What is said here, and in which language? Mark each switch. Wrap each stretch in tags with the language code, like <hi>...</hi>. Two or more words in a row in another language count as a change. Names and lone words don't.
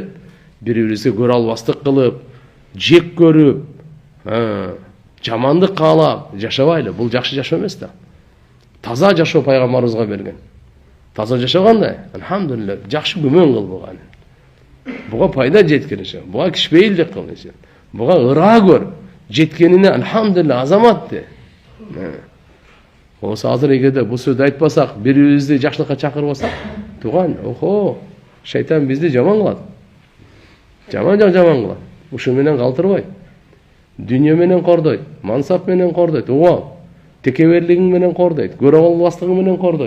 <ky>Бири-бирибизге көрө албастык кылып, жек көрүп, жамандык каалап жашабайлы. Бул жакшы жашоо эмес да. Таза жашоо пайгамбарыбызга берген. Таза жашагандай, алхамдулилlah, жакшы күмөн кыл буга. Буга пайда жеткириши, буга кишпейилдик кылышы, буга ыра көр, жеткенине алхамдулилlah азамат де. Осы азыр эгерде бул сөздү айтпасак, бири-бирибизди жакшылыкка чакырбасак, туган, шайтан бизди жаман кылат. Жаман кылат. Ушу менен калтырбайт. Дүнүйө менен кордойт, мансап менен кордойт, текеберлигиң менен кордойт, көрө албастыгың менен кордойт.</ky>